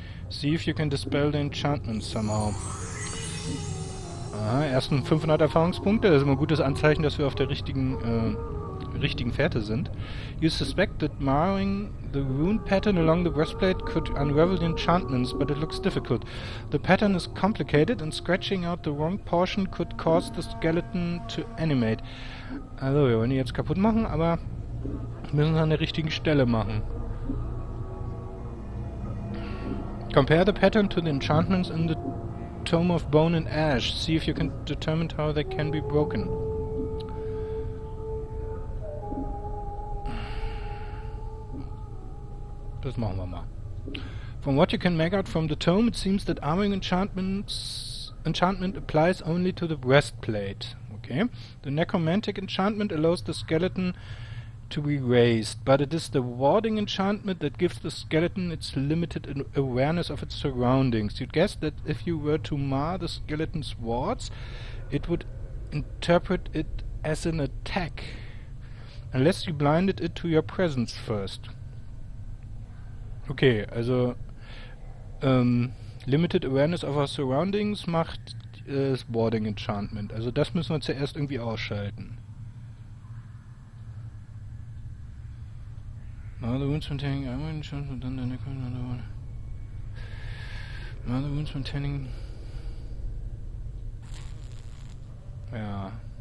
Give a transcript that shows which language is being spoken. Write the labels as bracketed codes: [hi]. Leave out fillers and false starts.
[en] See if you can dispel the enchantment somehow. [de] Aha, ersten 500 Erfahrungspunkte. Das ist immer ein gutes Anzeichen, dass wir auf der richtigen Fährte sind. [en] You suspect that marring the rune pattern along the breastplate could unravel the enchantments, but it looks difficult. The pattern is complicated and scratching out the wrong portion could cause the skeleton to animate. [de] Also, wir wollen die jetzt kaputt machen, aber müssen es an der richtigen Stelle machen. [en] Compare the pattern to the enchantments in the Tome of Bone and Ash. See if you can determine how they can be broken. [de] Das machen wir mal. [en] From what you can make out from the tome, it seems that armoring enchantment applies only to the breastplate. Okay. The necromantic enchantment allows the skeleton to be raised, but it is the warding enchantment that gives the skeleton its limited awareness of its surroundings. You'd guess that if you were to mar the skeleton's wards, it would interpret it as an attack, unless you blinded it to your presence first. [de] Okay, also [en] Limited Awareness of our Surroundings [de] macht das Warding Enchantment. Also das müssen wir zuerst irgendwie ausschalten. [en] Now the wounds containing armor enchantment and then another one. Now the wounds containing... [de] Ja.